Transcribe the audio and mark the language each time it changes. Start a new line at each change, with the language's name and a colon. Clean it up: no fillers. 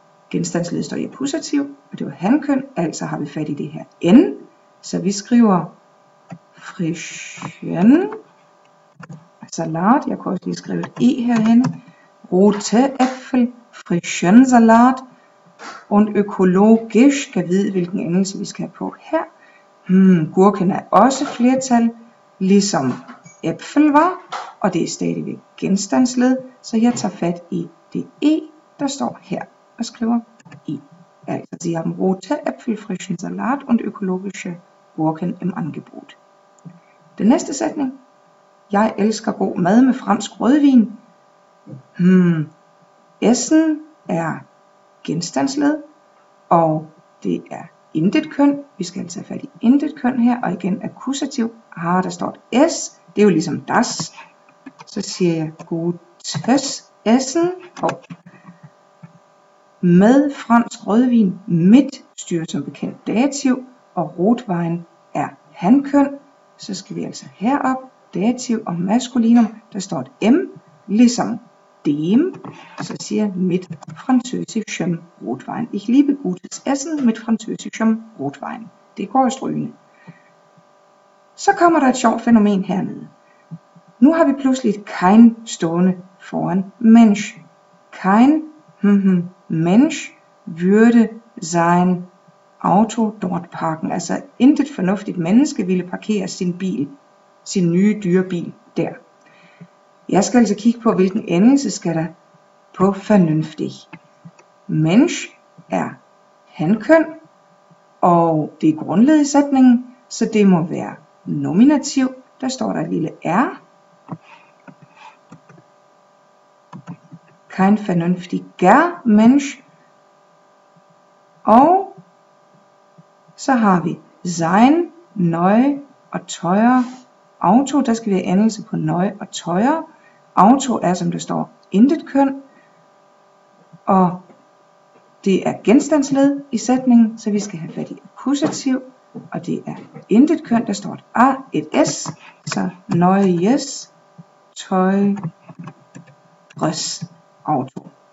Danish: Genstandsled står i akkusativ, og det var hankøn, altså har vi fat i det her n, så vi skriver frischen Salat, jeg kan også lige skrive et e herhen,
German: rote Äpfel, frischen Salat, und
Danish: økologisk, kan vide hvilken endelse vi skal have på her. Gurken er også flertal, ligesom Äpfel var, og det er stadigvæk genstandsled, så jeg tager fat i det e, der står her, og skriver i.
German: Altså, Sie haben rote Äpfel, frischen Salat und ökologische Gurken im Angebot.
Danish: Den næste sætning. Jeg elsker god mad med fransk rødvin. Essen er genstandsled, og det er intetkøn. Vi skal altså have fat i intetkøn her, og igen akkusativ. Der står et s, det er jo ligesom das. Så siger jeg
German: gutes Essen,
Danish: og med fransk rødvin, mit styrer som bekendt dativ, og rotwein er hankøn. Så skal vi altså herop, dativ og maskulinum, der står et m, ligesom dem, så siger jeg
German: mit französischem Rotwein. Ich liebe gutes Essen mit französischem Rotwein.
Danish: Det går i strygende. Så kommer der et sjovt fænomen hernede. Nu har vi pludselig et kein stående foran Mensch.
German: Kein Mensch würde sein Auto dort parken.
Danish: Altså intet fornuftigt menneske ville parkere sin bil, sin nye dyre bil der. Jeg skal altså kigge på, hvilken endelse skal der på vernünftig. Mensch er hankøn, og det er grundled i sætningen, så det må være nominativ. Der står der et lille r.
German: Kein vernünftiger Mensch.
Danish: Og så har vi sein, neu og teuer Auto. Der skal vi have endelse på neu og teuer. Auto er, som der står, intetkøn, og det er genstandsled i sætningen, så vi skal have fat i akkusativ, og det er intetkøn, der står et a, et s, så
German: neues, teures Auto.